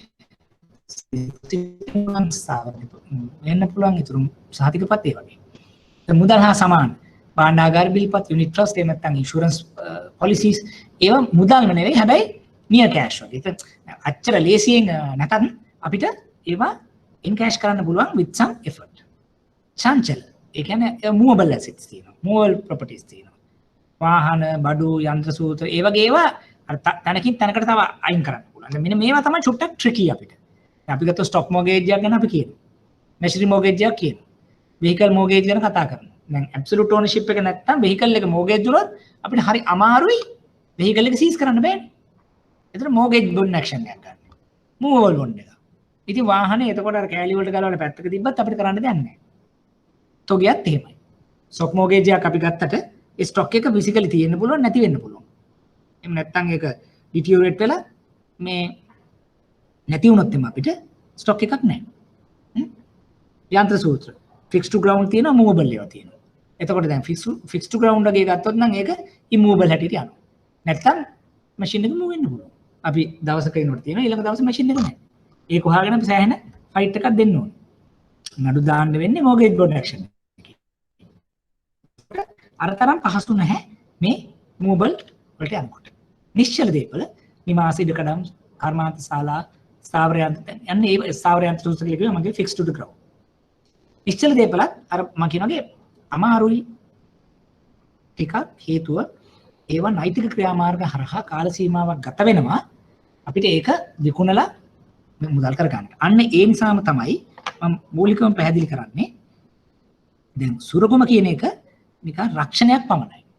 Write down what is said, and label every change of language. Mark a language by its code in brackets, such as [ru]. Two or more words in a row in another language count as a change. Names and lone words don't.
[si] වෙන්න පුළුවන් ඉතුරු සහතිකපත් ඒ වගේ. දැන් මුදල් හා සමාන භාණ්ඩාගාර බිල්පත් [en] unit trust [si] එහෙම නැත්නම් [en] insurance policies [si] ඒවා මුදල්ම නෙවෙයි හැබැයි [en] near cash [si] වගේ. ඒක අච්චර ලේසියෙන් නැතත් අපිට ඒවා ඉන් කෑෂ් කරන්න පුළුවන් [en] with some effort. [si] චංචල ඒ කියන්නේ [en] movable assets [si] තියෙනවා. [en] movable properties [si] තියෙනවා. වාහන, බඩු, යන්ත්‍ර සූත්‍ර ඒ වගේ ඒවා අර තනකින් තනකට තව අයින් කරන්න පුළුවන්. මෙන්න මේවා තමයි චුට්ටක් ට්‍රිකි අපිට. අපි ගත්ත [en] stock mortgage [si] එකක් ගැන අපි කියනවා. [en] machinery mortgage [si] එකක් කියනවා. [en] vehicle mortgage [si] ගැන කතා කරනවා. දැන් [en] absolute ownership [si] එක නැත්තම් vehicle එක mortgage වුණොත් අපිට හරි අමාරුයි vehicle එක seize කරන්න බෑනේ. ඒතර [en] mortgage bond action [si] එකක් ගන්න. [en] movable bond [si] එක. ඉතින් වාහනේ එතකොට අර කෑලි වලට ගලවලා පැත්තක තිබ්බත් අපිට කරන්න දෙයක් නැහැ. තොගියත් එහෙමයි. [en] stock mortgage [si] එකක් අපි ගත්තට ඒ stock එක physically තියෙන්න පුළුවන් නැති වෙන්න පුළුවන්. එහෙම නැත්තම් ඒක deteriorate වෙලා මේ නැති වුණොත් එම අපිට stock එකක් නැහැ. යන්ත්‍ර සූත්‍ර [en] fixed to ground [si] තියෙනවා movable ඒවා තියෙනවා. එතකොට දැන් [en] fixed to ground [si] වගේ ගත්තොත් නම් ඒක immovable හැටියට යනවා. නැත්තම් machine එක move වෙන්න පුළුවන්. අපි දවසක ඉන්නකොට තියෙනවා ඊළඟ දවසේ machine එක නැහැ. ඒක හොයාගෙන අපි සෑහෙන ෆයිට් එකක් දෙන්න ඕනේ. නඩු දාන්න වෙන්නේ [en] mortgage bond action [si] එකේ. අර තරම් පහසු නැහැ මේ movable වලට යනකොට. නිශ්චල දේපල නිවාස ඉඩකඩම් කර්මාන්ත ශාලා ස්ථාවර යන්ත්‍ර යන්නේ ඒ ස්ථාවර යන්ත්‍ර සූත්‍ර කියලා කියනවා මගේ [en] fixed to the ground. [si] නිශ්චල දේපලත් අර මම කියනවාගේ අමාරුයි ටිකක් හේතුව ඒවා නෛතික ක්‍රියාමාර්ග හරහා කාල සීමාවක් ගත වෙනවා අපිට ඒක විකුණලා මුදල් කරගන්න. අන්න ඒ නිසාම තමයි මම මූලිකවම පැහැදිලි කරන්නේ දැන් සුරකුම කියන එක නිකන් රක්ෂණයක් පමණයි.